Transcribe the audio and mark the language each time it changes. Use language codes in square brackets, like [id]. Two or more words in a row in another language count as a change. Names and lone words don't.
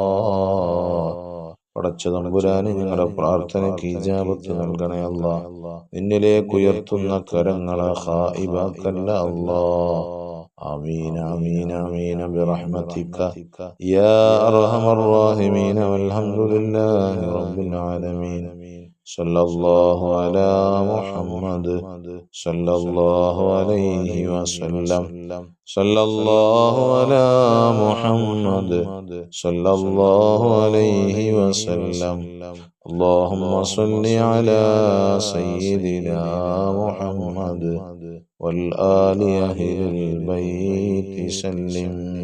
[ml] പടച്ച തമ്പുരാനെ, ഞങ്ങളുടെ പ്രാർത്ഥനയ്ക്ക് ഇജാബത്ത് നൽകണേ അല്ലാ. നിന്നിലേക്ക് ഉയർത്തുന്ന കരങ്ങളെ ഖായിബാക്കല്ല അല്ലാ. [ar] آمين آمين آمين برحمتك يا أرحم الراحمين والحمد لله رب العالمين. صلى الله على محمد صلى الله عليه وسلم صلى الله على محمد صلى الله عليه وسلم اللهم صل على سيدنا محمد والآل أهل البيت سلم.